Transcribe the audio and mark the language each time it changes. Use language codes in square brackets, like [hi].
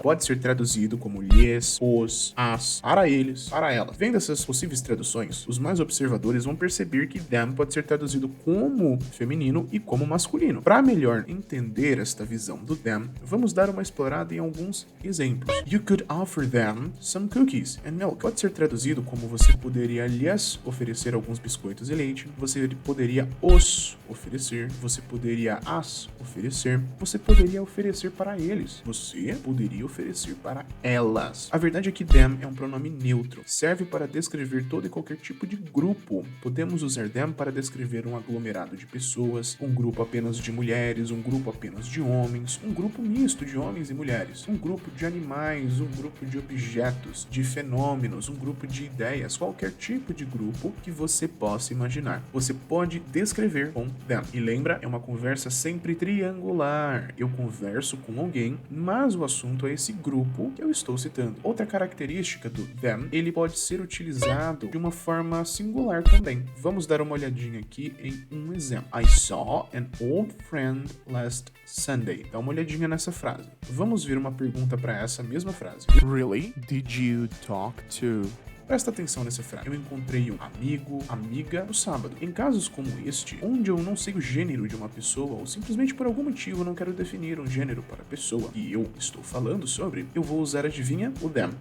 [pt] Pode ser traduzido como lhes, os, as, para eles, para elas. Vendo essas possíveis traduções, os mais observadores vão perceber que them pode ser traduzido como feminino e como masculino. Para melhor entender esta visão do them, vamos dar uma explorada em alguns exemplos. [en] You could offer them some cookies and milk. [pt] Pode ser traduzido como você poderia lhes oferecer alguns biscoitos e leite, você poderia os oferecer, você poderia as oferecer, você poderia oferecer para eles, você poderia oferecer para elas. A verdade é que them é um pronome neutro, serve para descrever todo e qualquer tipo de grupo. Podemos usar them para descrever um aglomerado de pessoas, um grupo apenas de mulheres, um grupo apenas de homens, um grupo misto de homens e mulheres, um grupo de animais, um grupo de objetos, de fenômenos, um grupo de ideias, qualquer tipo de grupo que você possa imaginar. Você pode descrever com them. E lembra, é uma conversa sempre triangular. Eu converso com alguém, mas o assunto é esse grupo que eu estou citando. Outra característica do them, ele pode ser utilizado de uma forma singular também. Vamos dar uma olhadinha aqui em um exemplo. [en] I saw an old friend last Sunday. [pt] Dá uma olhadinha nessa frase. Vamos ver uma pergunta para essa mesma frase. [en] Really? Did you talk to... [pt] Presta atenção nessa frase. Eu encontrei um amigo, amiga no sábado. Em casos como este, onde eu não sei o gênero de uma pessoa ou simplesmente por algum motivo não quero definir um gênero para a pessoa que eu estou falando sobre, eu vou usar, adivinha, o them.